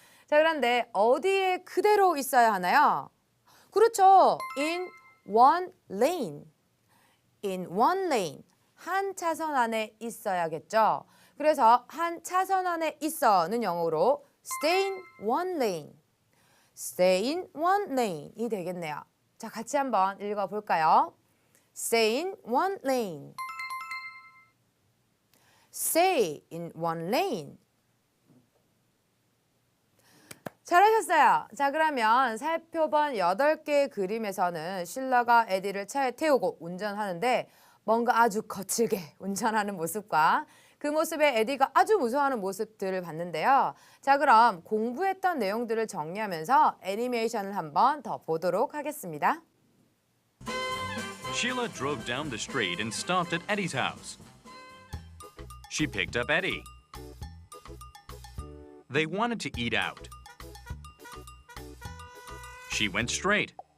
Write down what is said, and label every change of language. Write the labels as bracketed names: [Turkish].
[Korean] 자, 그런데 어디에 그대로 있어야 하나요? 그렇죠. [English] in one lane. in one lane. [Korean] 한 차선 안에 있어야겠죠. 그래서 한 차선 안에 있어는 영어로 [English] stay in one lane. stay in one lane이 [Korean] 되겠네요. 자, 같이 한번 읽어볼까요? [English] stay in one lane. stay in one lane. [Korean] 잘하셨어요. 자, 그러면 살펴본 8개의 그림에서는 실라가 에디를 차에 태우고 운전하는데 뭔가 아주 거칠게 운전하는 모습과 그 모습에 에디가 아주 무서워하는 모습들을 봤는데요. 자, 그럼 공부했던 내용들을 정리하면서 애니메이션을 한번 더 보도록 하겠습니다. [English] Sheila drove down the street and stopped at Eddie's house. She picked up Eddie. They wanted to eat out. She went straight.